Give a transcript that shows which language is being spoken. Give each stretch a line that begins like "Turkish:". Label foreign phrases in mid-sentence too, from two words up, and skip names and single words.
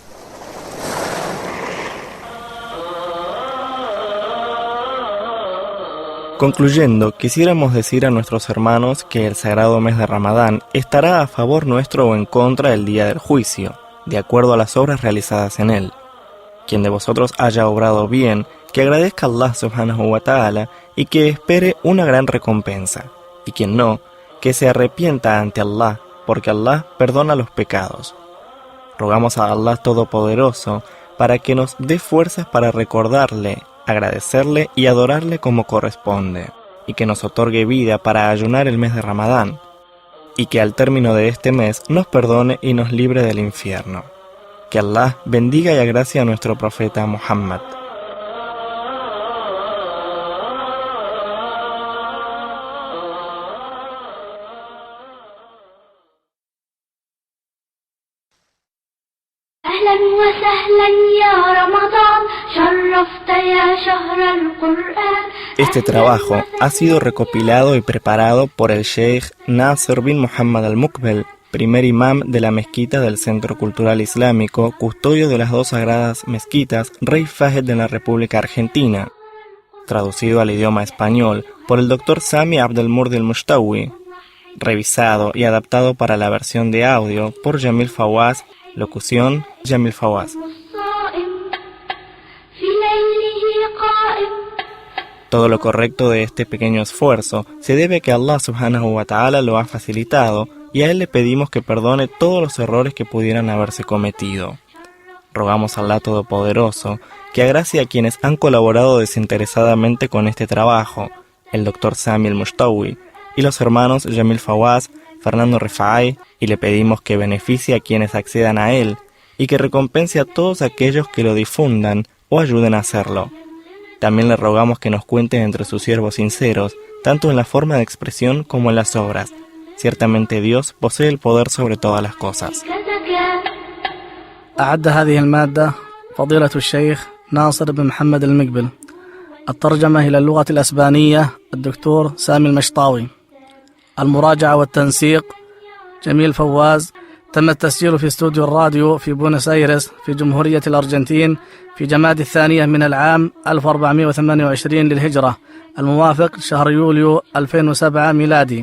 Spanish: Concluyendo, quisiéramos decir a nuestros hermanos que el sagrado mes de Ramadán estará a favor nuestro o en contra el día del juicio, de acuerdo a las obras realizadas en él. Quien de vosotros haya obrado bien, que agradezca a Allah
Arabic: سبحانه وتعالى
Spanish: y que espere una gran recompensa, y quien no, que se arrepienta ante Allah, porque Allah perdona los pecados. Rogamos a Allah Todopoderoso para que nos dé fuerzas para recordarle, agradecerle y adorarle como corresponde, y que nos otorgue vida para ayunar el mes de Ramadán, y que al término de este mes nos perdone y nos libre del infierno. Que Allah bendiga y agracie a nuestro profeta Muhammad.
Arabic: أهلا وسهلا يا رمضان شرفت يا شهر القرآن.
Spanish: Este trabajo ha sido recopilado y preparado por el Sheikh Nasser bin Muhammad al-Muqbil, primer imam de la mezquita del Centro Cultural Islámico, custodio de las 2 sagradas mezquitas Rey Fahd de la República Argentina, traducido al idioma español por el Dr. Sami Abdelmurdi al-Mushtawi, revisado y adaptado para la versión de audio por Jamil Fawaz, locución Jamil Fawaz. Todo lo correcto de este pequeño esfuerzo se debe a que Allah
Arabic: سبحانه وتعالى
Spanish: lo ha facilitado y a Él le pedimos que perdone todos los errores que pudieran haberse cometido. Rogamos a Allah Todopoderoso que agracie a quienes han colaborado desinteresadamente con este trabajo, el Dr. Sami al-Mushtawi y los hermanos Jamil Fawaz, Fernando Rifai, y le pedimos que beneficie a quienes accedan a él y que recompense a todos aquellos que lo difundan o ayuden a hacerlo. También le rogamos que nos cuente entre sus siervos sinceros, tanto en la forma de expresión como en las obras. Ciertamente Dios posee el poder sobre todas las cosas.
Arabic: أعد هذه المادة فضيلة الشيخ ناصر بن محمد المقبل. الترجمة إلى اللغة الأسبانية الدكتور سامي المشطاوي. المراجعة والتنسيق جميل فواز. تم التسجيل في استوديو الراديو في بونس آيرس في جمهورية الأرجنتين في جماد الثانية من العام 1428 للهجرة، الموافق شهر يوليو 2007 ميلادي.